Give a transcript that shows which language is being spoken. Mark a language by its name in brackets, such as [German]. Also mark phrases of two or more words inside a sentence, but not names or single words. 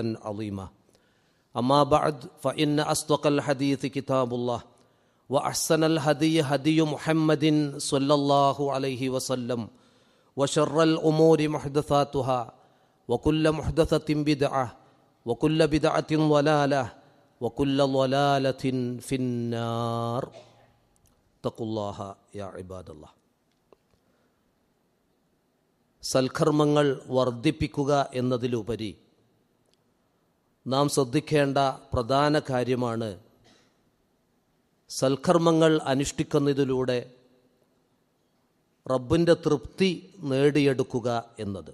[Arabic] عظيما أما بعد فإن أصدق الحديث كتاب الله وأحسن الهدي هدي محمد صلى الله عليه وسلم وشر الأمور محدثاتها وكل محدثة بدعة وكل بدعة ضلالة وكل ضلالة في النار اتقوا الله يا عباد الله. [Malayalam] സൽക്കർമ്മങ്ങൾ വർദ്ധിപ്പിക്കുക എന്നതിലുപരി നാം ശ്രദ്ധിക്കേണ്ട പ്രധാന കാര്യമാണ് സൽക്കർമ്മങ്ങൾ അനുഷ്ഠിക്കുന്നതിലൂടെ റബ്ബിൻ്റെ തൃപ്തി നേടിയെടുക്കുക എന്നത്.